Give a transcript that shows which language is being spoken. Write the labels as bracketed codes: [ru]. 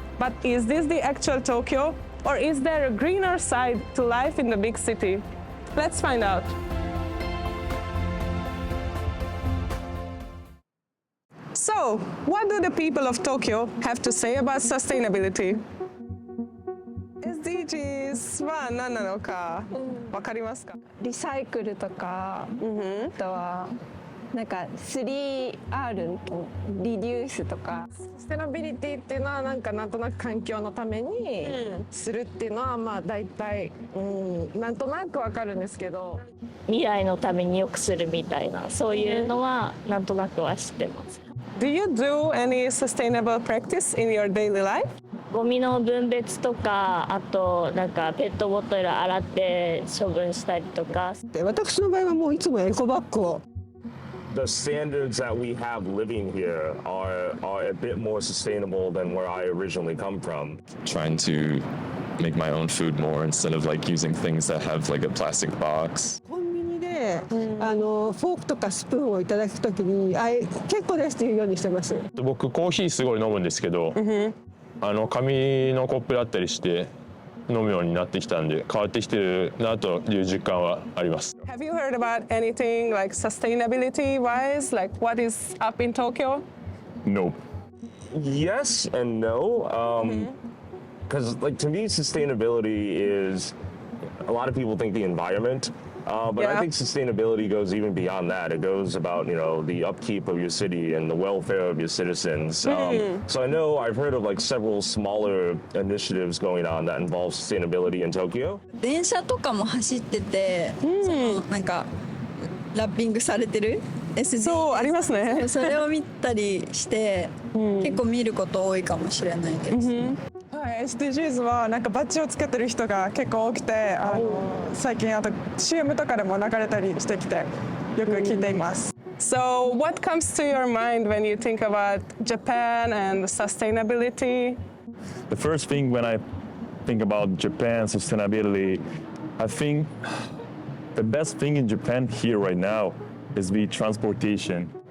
[en] But is this the actual Tokyo, or is there a greener side to life in the big city? Let's find out. So, what do the people of Tokyo have to say about sustainability? [ja] SDGs は何なのかわかりますか？リサイクルとか、あとはなんか 3R とリデュースとか。サステナビリティっていうのはなんとなく環境のためにするっていうのはまあ大体、なんとなくわかるんですけど、未来のために良くするみたいなそういうのはなんとなくは知ってます。 [en] Do you do any sustainable practice in your daily life? [ja] ゴミの分別とか、あとなんかペットボトル洗って処分したりとか。私の場合はもういつもエコバッグを。 [en] The standards that we have living here are a bit more sustainable than where I originally come from. Trying to make my own food more instead of like using things that have like a plastic box. [ja] コンビニでフォークとかスプーンをいただくときに結構ですっていうようにしてます。僕コーヒーすごい飲むんですけど、紙のコップだったりして飲むようになってきたんで変わってきてるなという実感はあります。 [en] Have you heard about anything like sustainability wise, like what is up in Tokyo? No. Yes and no. Because like to me, sustainability is a lot of people think the environment. But I think sustainability goes even beyond that. It goes about, the upkeep of your city and the welfare of your citizens. So I know I've heard of like several smaller initiatives going on that involve sustainability in Tokyo. [ja] 電車とかも走ってて、なんかラッピングされてる SDGs そうありますね。それを見たりして、結構見ること多いかもしれないです。 SDGs はなんかバッジをつけてる人が結構多くて、最近あと CM とかでも流れたりしてきてよく聞いています。 [en] So what comes to your mind when you think about Japan and sustainability? The first thing when I think about Japan sustainability, I think the best thing in Japan here right now is the transportation.